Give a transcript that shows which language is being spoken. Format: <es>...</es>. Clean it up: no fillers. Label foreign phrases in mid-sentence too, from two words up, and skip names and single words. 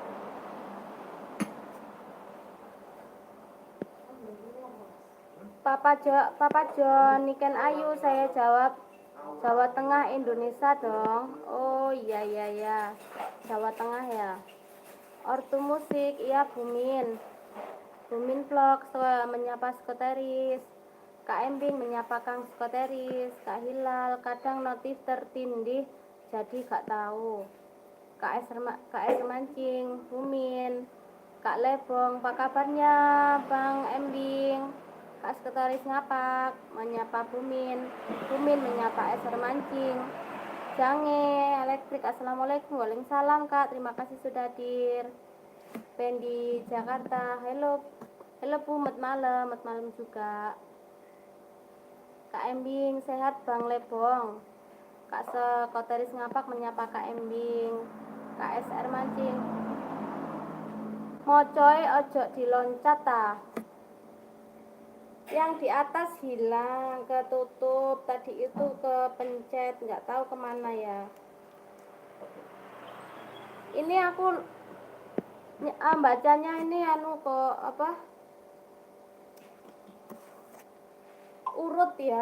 <id>Papa John, Niken Ayu, saya jawab Jawa Tengah Indonesia dong. Oh iya iya ya, Jawa Tengah ya. Ortu musik, iya Bumin. Bumin vlog, menyapa skoteris. Kak Embing menyapa Kang skoteris. Kak Hilal, kadang notif tertindih, jadi gak tahu. Kak S Mancing, Bumin. Kak Lebong, apa kabarnya Bang Embing? Kak Sekretaris Ngapak, menyapa Bumin. Bumin menyapa Eser Mancing. Jange, Elektrik, Assalamualaikum. Waalaikumsalam Kak, terima kasih sudah hadir. Pendi Jakarta, hello. Hello Bu, mat malam juga. Kak Embing, sehat Bang Lebong. Kak Sekretaris Ngapak menyapa Kak Embing.</id> <jv>Kak SR Mancing, mocoy ojo diloncat ta.</jv> <id>Yang di atas hilang, ketutup, tadi itu kepencet, nggak tahu kemana ya. Ini aku bacanya ini kok apa, urut ya.</id>